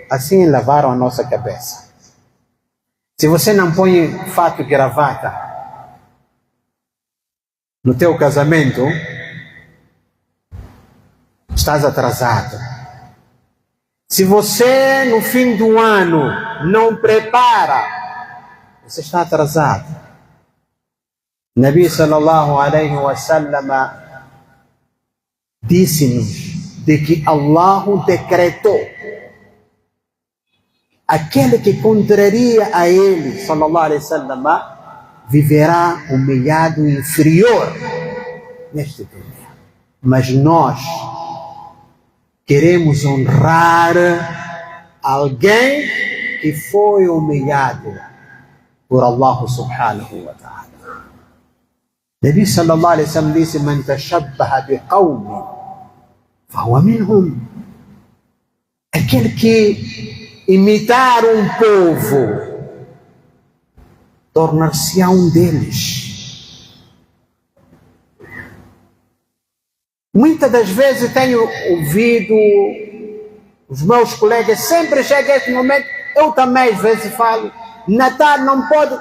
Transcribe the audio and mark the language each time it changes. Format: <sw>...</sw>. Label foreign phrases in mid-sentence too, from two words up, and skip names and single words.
<pt>Assim lavaram a nossa cabeça. Se você não põe fato e gravata no teu casamento, estás atrasado. Se você no fim do ano não prepara, você está atrasado. Nabi</pt> <ar>صلى الله عليه وسلم</ar> <pt>disse-nos de que Allah decretou: aquele que contraria a ele,</pt> <ar>صلى الله عليه وسلم,</ar> <pt>viverá humilhado e inferior neste mundo. Mas nós queremos honrar alguém que foi humilhado por</pt> <ar>الله سبحانه وتعالى.</ar> <pt>Nabi</pt> <ar>صلى الله عليه وسلم</ar> <pt>disse:</pt> <ar>من تشبه بقوم فهو منهم.</ar> <pt>Aquele que imitar um povo, tornar-se-á um deles. Muitas das vezes tenho ouvido os meus colegas, sempre chega esse momento, eu também às vezes falo, Natal não pode.</pt>